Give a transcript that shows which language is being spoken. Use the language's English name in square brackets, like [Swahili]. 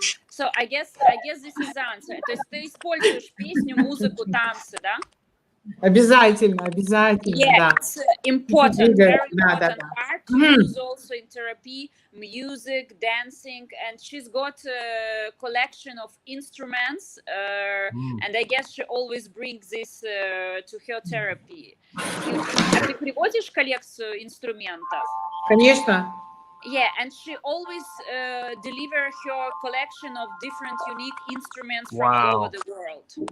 [English] So I guess this is the answer. [Russian] То есть ты используешь песню, музыку, танцы, да? Обязательно, [English] Yeah, [Russian] да. [English] it's important, very important part to use also in therapy, music, dancing, and she's got a collection of instruments, and I guess she always brings this to her therapy. [Russian] А ты приводишь коллекцию инструментов? Конечно. [English] Yeah, and she always deliver her collection of different unique instruments from all over the world.